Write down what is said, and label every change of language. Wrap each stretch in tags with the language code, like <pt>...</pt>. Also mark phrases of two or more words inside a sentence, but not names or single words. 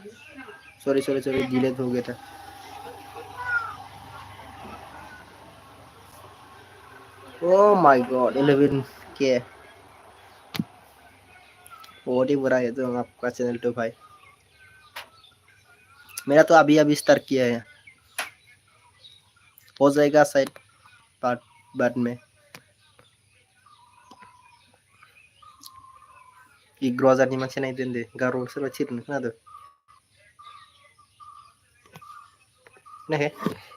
<en>sorry sorry sorry,</en> <hi>डिलीट हो गया था।</hi> <en>oh my god,</en> <hi>11 के बहुत ही बुरा है तो आपका चैनल तो भाई। मेरा तो अभी अभी स्टार्ट किया है, हो जाएगा शायद पार्ट बाद में।</hi> <brx>ग्रजारनि मानसि नायदो होनदो, गार' सोरबा थिरनो खोनादो। खोनायाखै?</brx>